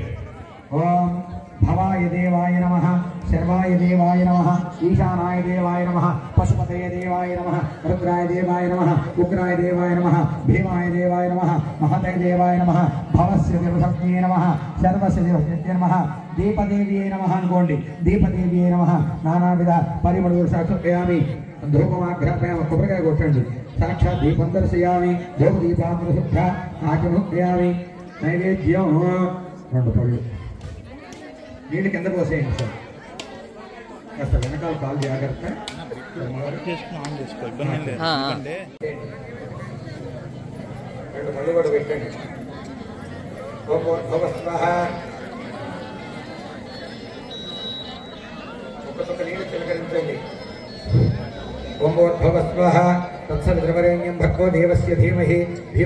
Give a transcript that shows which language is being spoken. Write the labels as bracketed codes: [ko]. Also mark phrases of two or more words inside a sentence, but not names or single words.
[sa] ఓం భవాయ దేవాయ నమః శర్వాయ దేవాయ నమః ఈశానాయ దేవాయ నమః పశుపతయ దేవాయ నమః రుద్రాయ దేవాయ నమః ఉగ్రాయ దేవాయ నమః భీమాయ దేవాయ నమః మహతయ దేవాయ నమః భవస్య దేవసజ్ఞే నమః సర్వస్య దేవసజ్ఞే నమః దీపదేవ్యే నమః అనుకోండి దీపదేవ్యే నమః నానావిధ పరిమళ సమర్పయామి ధూపమాఘ్రాపయామి [te] కొబ్బరికాయ కొట్టండి [sa] साक्षात् दीपं दर्शयामि धूपदीपामृतशुद्ध आचमयामि नैवेद्यं [te] రెండు పళ్ళు నీళ్ళు కింద పోసేయండి సార్ కాస్త వెనకాల కాలు జాగ్రత్త రెండు పళ్ళు కూడా పెట్టండి ఒక్కొక్క నీళ్ళు చిలకరించండి [sa] ఓంభవ స్వాహ తత్సవితృవరేణ్యం భర్గో దేవస్య ధీమహి ధియో